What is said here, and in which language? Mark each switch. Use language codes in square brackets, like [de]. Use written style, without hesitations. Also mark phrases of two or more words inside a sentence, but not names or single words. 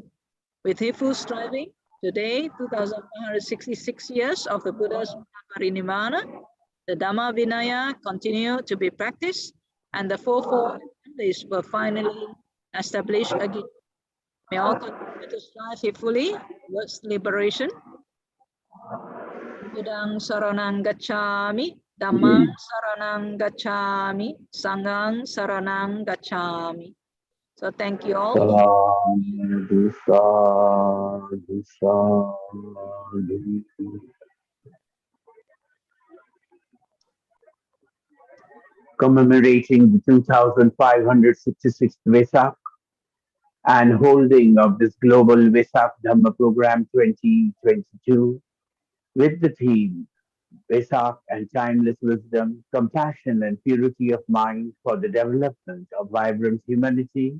[en] With heedful striving, today, 2,166 years of the Buddha's Parinirvana, the Dhamma Vinaya continue to be practiced, and the 4-fold assemblies were finally established again. May all continue to strive faithfully towards liberation. [pi] Buddhang saranang gacchami, Dhammang saranang gacchami, Sanghang saranang gacchami. [en] So thank you all. [pi] Sadhu, sadhu, sadhu. [en] Commemorating the 2566th Vesak and holding of this global Vesak Dhamma program 2022 with the theme Vesak and Timeless Wisdom, Compassion and Purity of Mind for the Development of Vibrant Humanity.